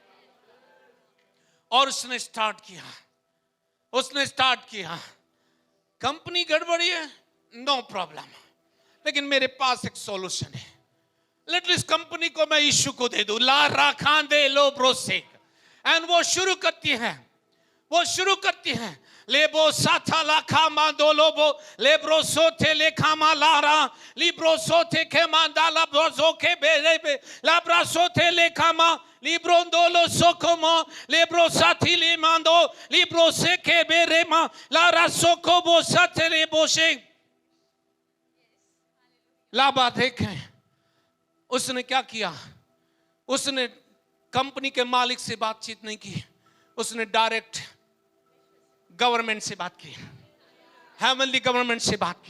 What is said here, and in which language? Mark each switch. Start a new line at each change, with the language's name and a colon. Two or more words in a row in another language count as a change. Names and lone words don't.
Hindi: और उसने स्टार्ट किया। कंपनी गड़बड़ी है,
English: no problem,
Hindi: लेकिन मेरे पास एक सॉल्यूशन है।
English: let this
Hindi: कंपनी को मैं यीशु को दे दूं, ला राखा दे लो ब्रोसेक। एंड वो शुरू करती है लेबो साथा लाखा मांदोलो बो लेब्रो सोथे लेखा मा लारा लिब्रो सोथे के मांदाला ब्रोजो के बेरे बे लाब्रा सोथे लेखा मा लिब्रो दोलो सोकोमो लेब्रो साथी ले मांदो लिब्रो से के बेरे मा लारा सोको बो साथे ले बोशे। लाबा देखें उसने क्या किया, उसने कंपनी के मालिक से बातचीत नहीं की, उसने
English: direct government
Hindi: से बात की,
English: heavenly government
Hindi: से बात की।